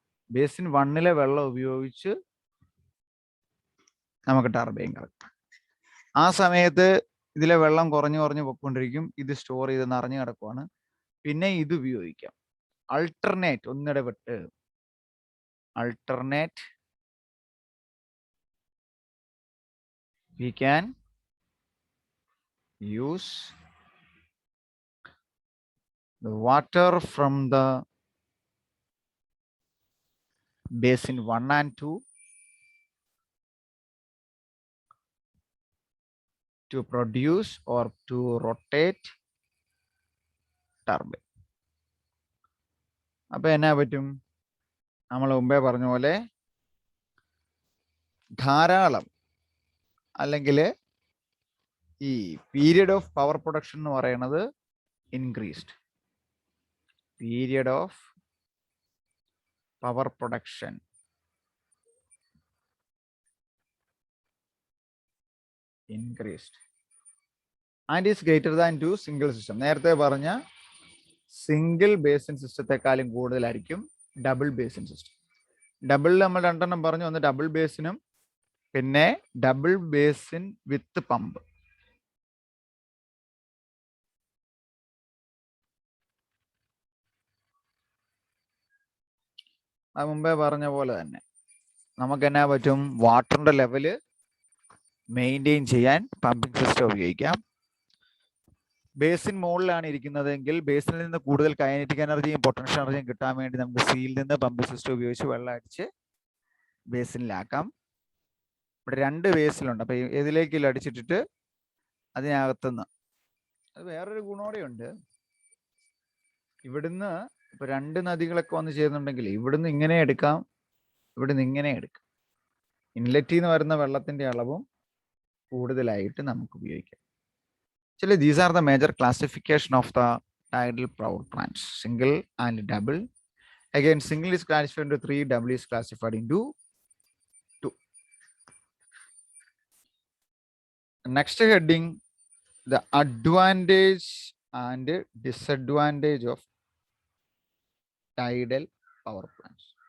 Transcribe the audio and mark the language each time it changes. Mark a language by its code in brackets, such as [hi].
[ml] Basin 1ലെ വെള്ളം ഉപയോഗിച്ച് നമുക്ക് ടർബൈൻ കറക്കാം. ആ സമയത്ത് ഇതിലെ വെള്ളം കുറഞ്ഞു പൊയ്ക്കൊണ്ടിരിക്കും. ഇത് സ്റ്റോർ ചെയ്ത് നിറഞ്ഞു കിടക്കുവാണ്. പിന്നെ ഇത് ഉപയോഗിക്കാം. Alternate ഒന്നിടവിട്ട് alternate [en] we can use the water from the basin 1 and 2 to produce or to rotate turbine. [ml] അപ്പോൾ എന്നാ പറ്റും? നമ്മൾ മുമ്പേ പറഞ്ഞ പോലെ ധാരാളം അല്ലെങ്കിൽ ഈ പീരിയഡ് ഓഫ് പവർ പ്രൊഡക്ഷൻ എന്ന് പറയുന്നത് increased. [en] Period of power production increased and is greater than to single system. [ml] നേരത്തെ പറഞ്ഞ സിംഗിൾ ബേസിൻ സിസ്റ്റത്തെക്കാളും കൂടുതലായിരിക്കും ഡബിൾ ബേസിൻ സിസ്റ്റം. ഡബിളിൽ നമ്മൾ രണ്ടെണ്ണം പറഞ്ഞു, ഒന്ന് ഡബിൾ ബേസിനും പിന്നെ ഡബിൾ ബേസിൻ വിത്ത് പമ്പ്. അത് മുമ്പേ പറഞ്ഞ പോലെ തന്നെ നമുക്ക് എന്നാ പറ്റും? വാട്ടറിന്റെ ലെവല് മെയിൻറ്റെയിൻ ചെയ്യാൻ പമ്പിംഗ് സിസ്റ്റം ഉപയോഗിക്കാം. ബേസിൻ മുകളിലാണ് ഇരിക്കുന്നതെങ്കിൽ ബേസിനിൽ നിന്ന് കൂടുതൽ കൈനറ്റിക് എനർജിയും പൊട്ടൻഷ്യൽ എനർജിയും കിട്ടാൻ വേണ്ടി നമുക്ക് സീൽ നിന്ന് പമ്പിംഗ് സിസ്റ്റം ഉപയോഗിച്ച് വെള്ളം അടിച്ച് ബേസിനിലാക്കാം. ഇവിടെ 2 ബേസിലുണ്ട്. അപ്പൊ ഇതിലേക്ക് അടിച്ചിട്ടിട്ട് അതിനകത്തുനിന്ന് അത് വേറൊരു ഗുണോടെ ഉണ്ട്. ഇവിടുന്ന് ഇപ്പൊ 2 നദികളൊക്കെ വന്ന് ചേരുന്നുണ്ടെങ്കിൽ ഇവിടുന്ന് ഇങ്ങനെ എടുക്കാം, ഇവിടുന്ന് ഇങ്ങനെ എടുക്കാം. ഇൻലെറ്റിൽ നിന്ന് വരുന്ന വെള്ളത്തിന്റെ അളവും കൂടുതലായിട്ട് നമുക്ക് ഉപയോഗിക്കാം. [en] Actually, these are the major classification of the tidal power plants, single and double. Again, single is classified into 3, double is classified into 2. Next heading, the advantage and disadvantage of tidal power plants.